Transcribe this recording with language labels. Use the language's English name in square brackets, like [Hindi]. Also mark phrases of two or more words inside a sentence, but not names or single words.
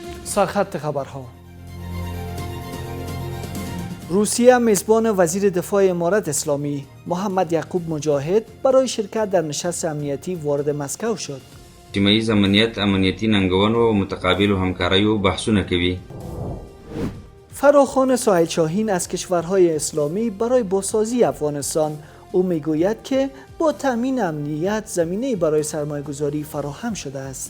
[Persian] سرخط خبرها. روسیه میزبان وزیر دفاع امارت اسلامی محمد یعقوب مجاهد برای شرکت در نشست امنیتی وارد مسکو شد. [Pashto] سیمه‌ایز امنیتی ننګونو او متقابل همکاریو بحثونه کوي. [Persian] فراخوان سهیل شاهین از کشورهای اسلامی برای بازسازی افغانستان او میگوید که با تامین امنیت زمینه برای سرمایه‌گذاری فراهم شده است.